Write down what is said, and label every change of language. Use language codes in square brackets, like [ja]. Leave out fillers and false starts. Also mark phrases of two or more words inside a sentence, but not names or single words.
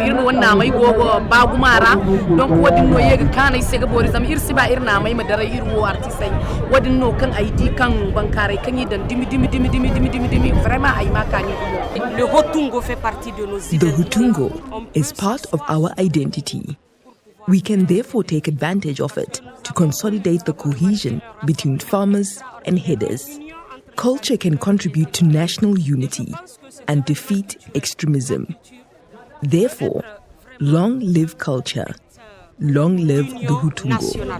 [dje] ir wonna mai gogo bagumara donc wadin no yega kanai sega bori zam ir siba ir na mai madara ir wo artisai wadin no kan ay di kan bankare kan yi dan dimi vraiment ay makani [fr] le Hottungo fait partie de nos [en] The Hottungo is part of our identity. We can therefore take advantage of it to consolidate the cohesion between farmers and herders. Culture can contribute to national unity and defeat extremism. Therefore, long live culture, long live the Hottungo.